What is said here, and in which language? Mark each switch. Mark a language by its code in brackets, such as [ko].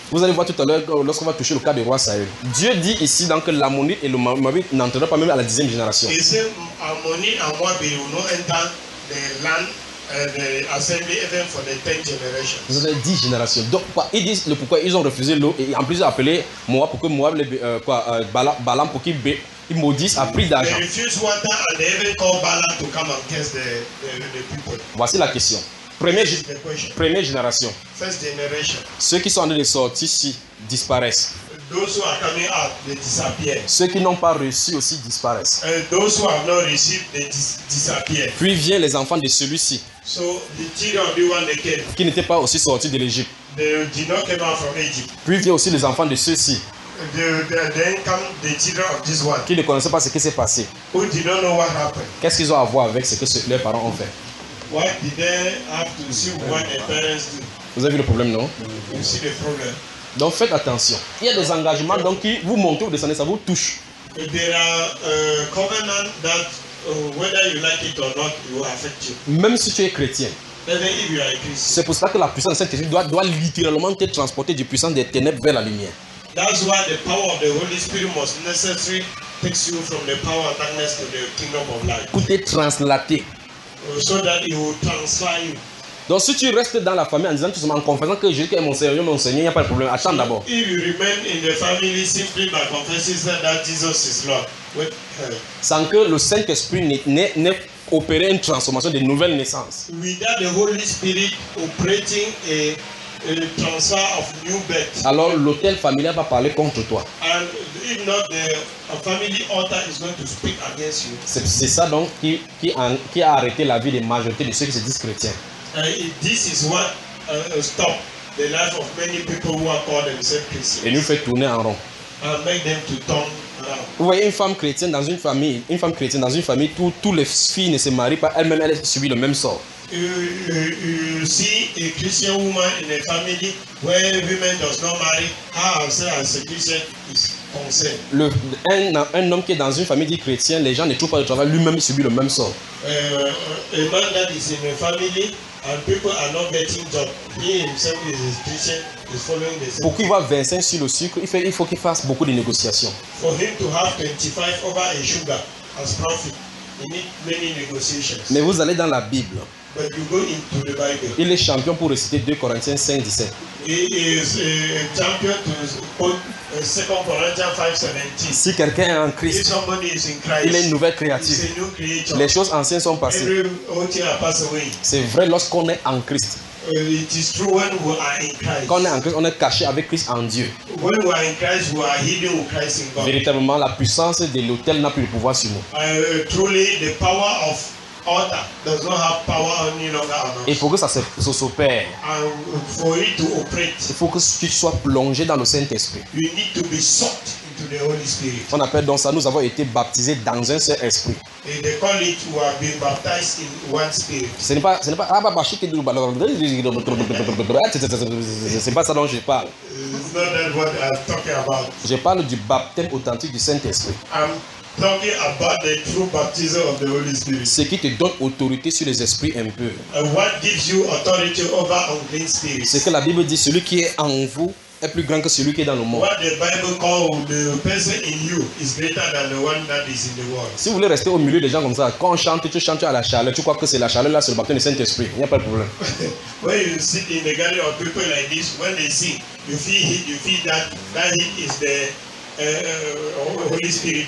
[fr] vous allez voir tout à l'heure lorsqu'on va toucher le cas du roi Saül. Dieu dit ici donc que l'Ammonite et le Moabite n'entreront pas même à la dixième génération. Il dit [en] Ammonite et Moabite will not enter the land and the assembly even for the tenth generation. [fr] Vous avez dix générations. Donc quoi? Ils disent le pourquoi ils ont refusé l'eau et en plus ils ont appelé Moab pour que Moab les Balaam pour qu'il bénisse. Ils maudissent à prix d'argent. [en] They refuse water and they even call Balaam to come and curse the people. [fr] Voici la question. Première génération. [en] First generation. [fr] Ceux qui sont en train de sortir ici disparaissent. [en] Those who are coming out, they disappear. [fr] Ceux qui n'ont pas reçu aussi disparaissent. [en] Those who have not received, they disappear. [fr] Puis viennent les enfants de celui-ci. [en] So the children of the one they came. [fr] Qui n'étaient pas aussi sortis de l'Égypte. [en] They did not come out from Egypt. [fr] Puis viennent aussi les enfants de ceux-ci. [en] Then come the children of this one. [fr] Qui ne connaissait pas ce qui s'est passé. [en] Who did not know what happened. [fr] Qu'est-ce qu'ils ont à voir avec ce que leurs parents ont fait. [en] Why did they have to see what their parents do? [fr] Vous avez vu le problème, non? [en] You see the problem. [fr] Donc faites attention. Il y a des engagements donc qui vous montez ou descendez, ça vous touche. [en] There are covenant that whether you like it or not, it will affect you. [fr] Même si tu es chrétien. C'est pour cela que la puissance de Saint-Esprit doit littéralement te transporter du puissance des ténèbres vers la lumière. [en] That's why the power of the Holy Spirit must necessarily takes you from the power of darkness to the kingdom of light. [fr] Écoutez, translater. [en] So that it will transfer you. [fr] Donc si tu restes dans la famille en disant tout simplement en confessant que Jésus est mon Seigneur, mon Seigneur, il n'y a pas de problème. Attends d'abord. [en] If you remain in the family simply by confessing that Jesus is Lord. [fr] Sans que le Saint-Esprit n'ait opéré une transformation de nouvelle naissance. [en] Without the Holy Spirit operating a transfer of new birth. [fr] Alors l'hôtel familial va parler contre toi. [en] And if not, the family altar is going to speak against you. [fr] C'est ça donc qui a arrêté la vie de la majorité de ceux qui se disent chrétiens. [en] This is what stop the life of many people who are called themselves Christians. [fr] Et nous fait tourner en rond. [en] And make them to turn around. [fr] Vous voyez une femme chrétienne dans une famille, tous les filles ne se marient pas, elles-mêmes elles subissent le même sort. [en] You see a Christian woman in a family where women does not marry, how as a Christian is concerned. [fr] Un homme qui est dans une famille dit chrétien, les gens ne trouvent pas de travail, lui-même subit le même sort. [en] A man that is in a family and people are not getting job, he himself is a Christian, is following the same. [fr] Pour qu'il voit 25 sur le sucre, il faut qu'il fasse beaucoup de négociations. [en] For him to have 25 over a sugar as profit, he needs many negotiations. [fr] Mais vous allez dans la Bible. [en] But you go into the Bible. [fr] Il est champion pour réciter 2 Corinthiens 5, 17. [en] He is a champion to quote 2 Corinthiens 5, 17. [fr] Si quelqu'un est en Christ, [en] if somebody is in Christ, [fr] il est une nouvelle créature. [en] He's a new creature. [fr] Les choses anciennes sont passées. [en] Every old thing has passed away. [fr] C'est vrai lorsqu'on est en Christ. [en] It is true when we are in Christ. [fr] Quand on est en Christ, on est caché avec Christ en Dieu. [en] When we are in Christ, we are hidden with Christ in God. [fr] Véritablement, la puissance de l'autel n'a plus le pouvoir sur nous. [en] Truly, the power of altar does not have power any longer on us. [fr] Il faut que ça se s'opère. [en] For it to operate, [fr] il faut que tu sois plongé dans le Saint-Esprit. [en] You need to be soaked into the Holy Spirit. [fr] On appelle donc ça, nous avons été baptisés dans un seul esprit. [en] They call it, we have been baptized in one spirit. [fr] C'est pas ça dont je parle. [en] It's not that what I'm talking about. [fr] Je parle du baptême authentique du Saint-Esprit. [en] I'm talking about the true baptism of the Holy Spirit. [fr] Ce qui te donne autorité sur les esprits impurs. [en] And what gives you authority over unclean spirits? [fr] C'est que la Bible dit, celui qui est en vous est plus grand que celui qui est dans le monde. [en] What the Bible calls the person in you is greater than the one that is in the world. [fr] Si vous voulez rester au milieu des gens comme ça, quand on chante, tu chantes à la chaleur, tu crois que c'est la chaleur là, c'est le baptême du Saint-Esprit. Il n'y a pas de problème. [en] When you sit in the gallery of people like this, when they sing, you feel that heat is the Holy Spirit.